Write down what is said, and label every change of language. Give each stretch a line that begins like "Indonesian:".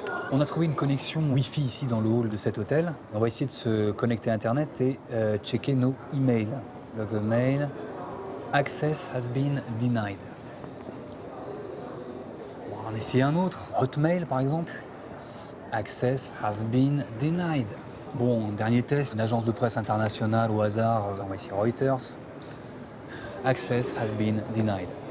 French: On a trouvé une connexion Wi-Fi ici dans le hall de cet hôtel. On va essayer de se connecter à Internet et checker nos emails. Donc le mail,
English: access has been denied.
French: On va en essayer un autre, Hotmail par exemple.
English: Access has been denied.
French: Bon, dernier test, une agence de presse internationale au hasard, on va essayer Reuters.
English: Access has been denied.